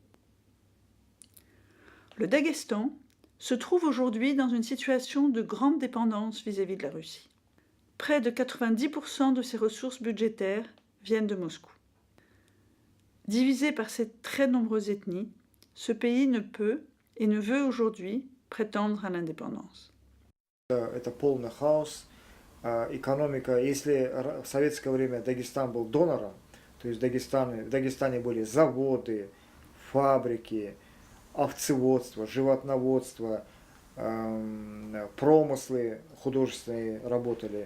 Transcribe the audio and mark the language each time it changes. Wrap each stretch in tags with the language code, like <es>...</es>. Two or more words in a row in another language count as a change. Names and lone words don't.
<fr>Le Daghestan se trouve aujourd'hui dans une situation de grande dépendance vis-à-vis de la Russie. Près de 90% de ses ressources budgétaires viennent de Moscou. Divisé par ces très nombreuses ethnies, ce pays ne peut et ne veut aujourd'hui prétendre à l'indépendance.</fr> <ru>Это полный хаос. Экономика, если в советское время Дагестан был донором, то есть в Дагестане были заводы, фабрики, овцеводство, животноводство, промыслы художественные работали.</ru>